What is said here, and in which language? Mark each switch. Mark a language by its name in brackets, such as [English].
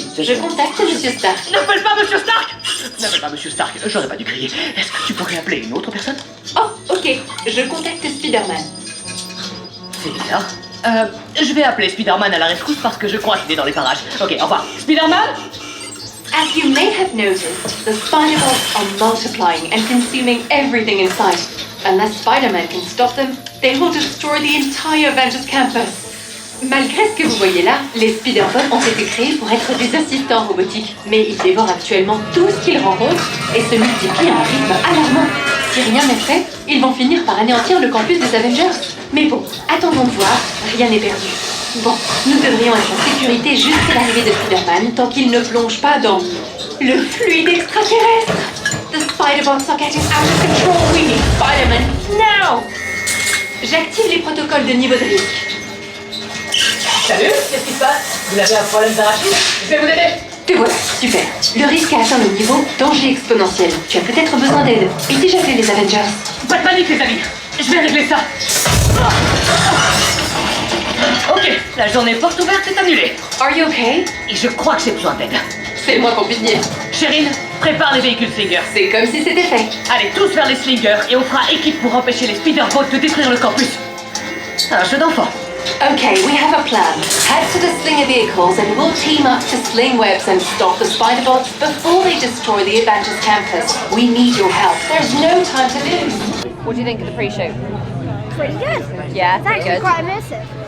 [French] Je contacte Monsieur Stark. N'appelle pas Monsieur Stark! N'appelle pas Monsieur Stark, j'aurais pas dû crier. Est-ce que tu pourrais appeler une autre personne? Oh, ok. Je contacte Spider-Man. C'est bizarre. Je vais appeler Spider-Man à la rescousse parce que je crois qu'il est dans les parages. Ok, au revoir. Spider-Man? [English] As you may have noticed, the Spider-Bots are multiplying and consuming everything in sight. Unless Spider-Man can stop them, they will destroy the entire Avengers campus. [French] Malgré ce que vous voyez là, les Spider-Bots ont été créés pour être des assistants robotiques. Mais ils dévorent actuellement tout ce qu'ils rencontrent et se multiplient à un rythme alarmant. Si rien n'est fait, ils vont finir par anéantir le campus des Avengers. Mais bon, attendons de voir, rien n'est perdu. Bon, nous devrions être en sécurité jusqu'à l'arrivée de Spider-Man tant qu'il ne plonge pas dans le fluide extraterrestre. [English] The Spider-Bots are getting out of control. We need Spider-Man now. [French] J'active les protocoles de niveau de risque. Salut, qu'est-ce qui se passe? Vous avez un problème d'arachide? Je vais vous aider. Te voilà, super. Le risque a atteint le niveau danger exponentiel. Tu as peut-être besoin d'aide. Et si j'appelais les Avengers? Pas de panique les amis, je vais régler ça. Ok, la journée porte ouverte est annulée. [English] Are you okay? [French] Et je crois que j'ai besoin d'aide. C'est le moins qu'on puisse dire. Chérine, prépare les véhicules Slinger. C'est comme si c'était fait. Allez tous vers les Slingers et on fera équipe pour empêcher les Spider-Bots de détruire le campus. Un jeu d'enfant. [English] Okay, we have a plan. Head to the Slinger vehicles and we'll team up to sling webs and stop the Spider-Bots before they destroy the Avengers campus. We need your help. There's no time to lose. What do you think of the pre-show? Pretty good. Yeah, It's actually good. quite immersive.